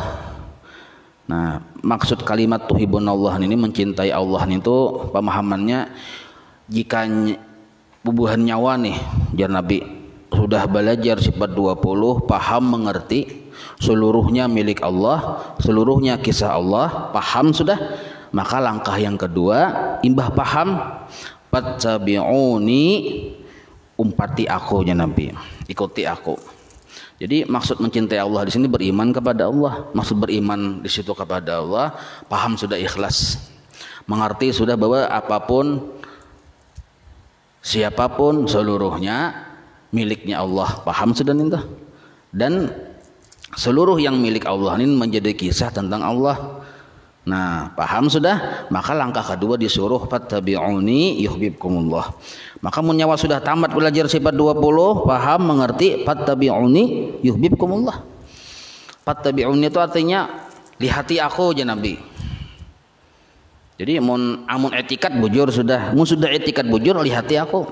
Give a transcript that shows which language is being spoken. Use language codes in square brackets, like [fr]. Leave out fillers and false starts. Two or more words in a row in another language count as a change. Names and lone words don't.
[bjn] Nah, maksud kalimat tuhibbunallah ini mencintai Allah itu pemahamannya jika bubuhan nyawa nih jar Nabi sudah belajar sifat 20, paham mengerti seluruhnya milik Allah, seluruhnya kisah Allah, paham sudah, maka langkah yang kedua imbah paham fattabi'uni, umpati aku ya Nabi, ikuti aku. [id] Jadi maksud mencintai Allah di sini beriman kepada Allah. Maksud beriman di situ kepada Allah, paham sudah ikhlas, mengerti sudah bahwa apapun, siapapun, seluruhnya miliknya Allah. Paham sudah nih. Dan seluruh yang milik Allah ini menjadi kisah tentang Allah. Nah, paham sudah, maka langkah kedua disuruh [ar] فاتبعوني يحببكم الله. [id] Maka munyawa sudah tamat belajar sifat 20, paham mengerti, [ar] فاتبعوني يحببكم الله. [id] Fattabi'uni itu artinya lihati aku ya Nabi. [bjn] Jadi amun etikat bujur sudah, mun sudah etikat bujur lihati aku.